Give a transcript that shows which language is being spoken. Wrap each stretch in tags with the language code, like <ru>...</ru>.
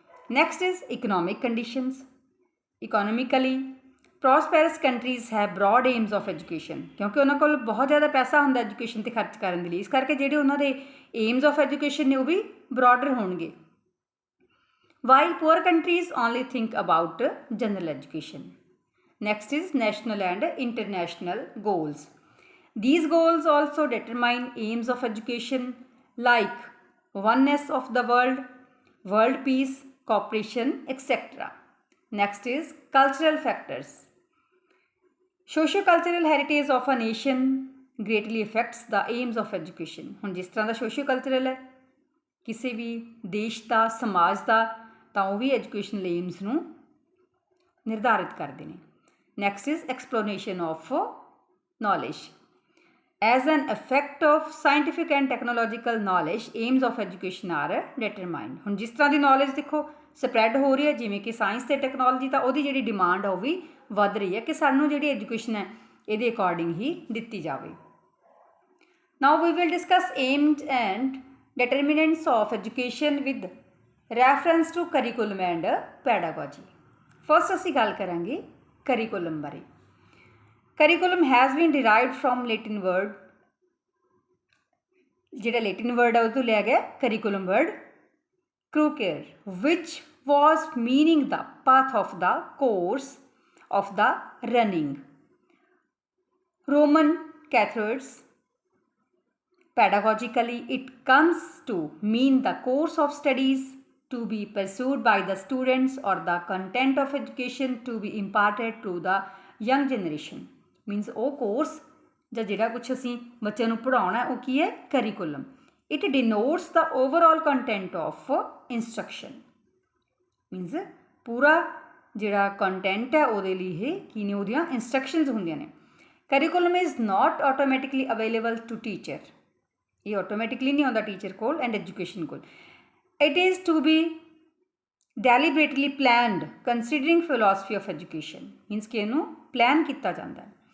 <en>Next is economic conditions. Economically prosperous countries ਹੈ broad aims of education,</en> <pa>ਕਿਉਂਕਿ ਉਹਨਾਂ ਕੋਲ ਬਹੁਤ ਜ਼ਿਆਦਾ ਪੈਸਾ ਹੁੰਦਾ ਐਜੂਕੇਸ਼ਨ 'ਤੇ ਖਰਚ ਕਰਨ ਦੇ ਲਈ। ਇਸ ਕਰਕੇ ਜਿਹੜੇ ਉਹਨਾਂ ਦੇ ਏਮਸ ਆਫ ਐਜੂਕੇਸ਼ਨ ਨੇ ਉਹ ਵੀ ਬਰੋਡਰ ਹੋਣਗੇ।</pa> <en>While poor countries only think about general education. Next is national and international goals. These goals also determine aims of education like oneness of the world, world peace, cooperation, etc. Next is cultural factors. Socio-cultural heritage of a nation greatly affects the aims of education.</en> <pa>ਹੁਣ ਜਿਸ ਤਰ੍ਹਾਂ ਦਾ socio-cultural ਹੈ ਕਿਸੇ ਵੀ ਦੇਸ਼ ਦਾ, ਸਮਾਜ ਦਾ, ਤਾਂ ਉਹ ਵੀ educational AIIMS ਨੂੰ ਨਿਰਧਾਰਿਤ ਕਰਦੇ ਨੇ।</pa> <en>Next is explosion of knowledge. As an effect of scientific and technological knowledge, aims of education are determined.</en> <pa>ਹੁਣ ਜਿਸ ਤਰ੍ਹਾਂ ਦੀ ਨੌਲੇਜ ਦੇਖੋ ਸਪਰੈਡ ਹੋ ਰਹੀ ਹੈ, ਜਿਵੇਂ ਕਿ ਸਾਇੰਸ ਅਤੇ ਟੈਕਨੋਲੋਜੀ, ਤਾਂ ਉਹਦੀ ਜਿਹੜੀ ਡਿਮਾਂਡ ਆ ਉਹ ਵੀ ਵੱਧ ਰਹੀ ਹੈ ਕਿ ਸਾਨੂੰ ਜਿਹੜੀ ਐਜੂਕੇਸ਼ਨ ਹੈ ਇਹਦੇ ਅਕੋਰਡਿੰਗ ਹੀ ਦਿੱਤੀ ਜਾਵੇ।</pa> <en>Now we will discuss aims and determinants of education with reference to curriculum and pedagogy.</en> <pa>First ਅਸੀਂ ਗੱਲ ਕਰਾਂਗੇ curriculum ਬਾਰੇ।</pa> <en>Curriculum has been derived from Latin word,</en> <pa>ਜਿਹੜਾ Latin word ਹੈ ਉਹ ਤੋਂ ਲਿਆ ਗਿਆ</pa> <en>curriculum word crucere, which was meaning the path of the course of the running. Roman Catholics, pedagogically it comes to mean the course of studies to be pursued by the students or the content of education to be imparted to the young generation.</en> <pa>Means ਉਹ course ਜਾਂ ਜਿਹੜਾ ਕੁਛ ਅਸੀਂ ਬੱਚਿਆਂ ਨੂੰ ਪੜ੍ਹਾਉਣਾ ਉਹ ਕੀ ਹੈ? Curriculum.</pa> <en>It denotes the overall content of instruction.</en> <pa>Means</pa> <hi>पूरा</hi> <pa>ਜਿਹੜਾ</pa> <hi>कंटेंट है</hi> <pa>ਉਹਦੇ ਲਈ ਇਹ ਕੀ ਨੇ ਉਹਦੀਆਂ instructions ਹੁੰਦੀਆਂ ਨੇ.</pa> <en>Curriculum is not automatically available to teacher.</en> <pa>ਇਹ automatically ਨਹੀਂ ਆਉਂਦਾ teacher ਕੋਲ and education ਕੋਲ.</pa> <en>It is to be deliberately planned considering philosophy of education.</en> <pa>Means ਕਿ ਇਹਨੂੰ plan ਕੀਤਾ ਜਾਂਦਾ ਹੈ.</pa>